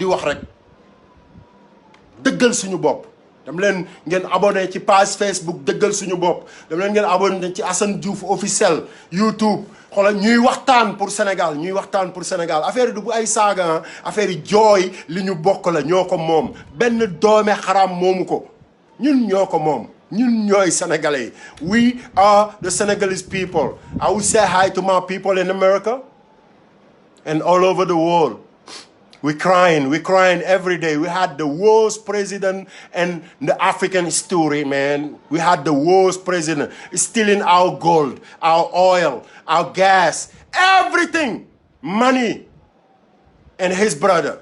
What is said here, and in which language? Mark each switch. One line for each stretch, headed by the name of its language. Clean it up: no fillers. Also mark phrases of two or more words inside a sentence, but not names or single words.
Wolof: wax rek dëggal suñu bopp dam leen ngeen abonné ci page Facebook dëggal suñu bopp dam leen ngeen abonné ci Assane Diouf officiel YouTube xoolal ñuy waxtaan pour Sénégal affaire du bu ay saaga affaire yi jooy li ñu bokk la ñoo ko moom benn doome xaram moomu ko ñun ñoo ko moom ñun ñooy sénégalais
English: we are the Senegalese people. I will say hi to my people in America and all over the world. We're crying every day. We had the worst president in the African story, man. We had the worst president stealing our gold, our oil, our gas, everything, money, and his brother.